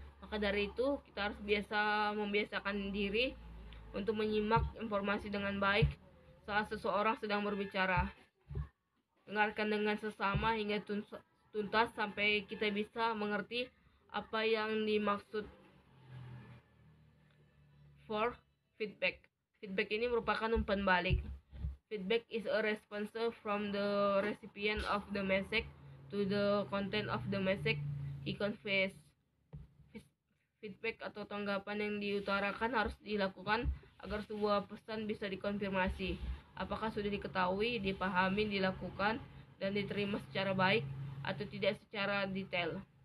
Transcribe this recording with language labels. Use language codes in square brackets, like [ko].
[id] Maka dari itu, kita harus membiasakan diri untuk menyimak informasi dengan baik saat seseorang sedang berbicara. Dengarkan dengan sesama hingga tuntas sampai kita bisa mengerti apa yang dimaksud. [en] For feedback. [id] Feedback ini merupakan umpan balik. [en] Feedback is a response from the recipient of the message to the content of the message he conveys. [id] Feedback atau tanggapan yang diutarakan harus dilakukan agar sebuah pesan bisa dikonfirmasi. Apakah sudah diketahui, dipahami, dilakukan, dan diterima secara baik atau tidak secara detail.